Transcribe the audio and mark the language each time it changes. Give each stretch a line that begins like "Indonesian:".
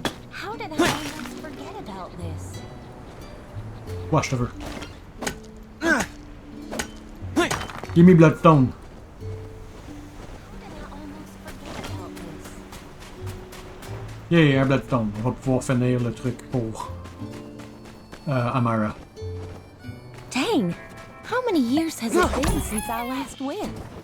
English: How did I almost forget about this?
French: Watch, je te veux.
English: Give me Bloodstone. How did I almost forget about this?
French: Yeah, un Bloodstone. On va pouvoir finir le truc pour Amara.
English: Dang, how many years has it been since I last went?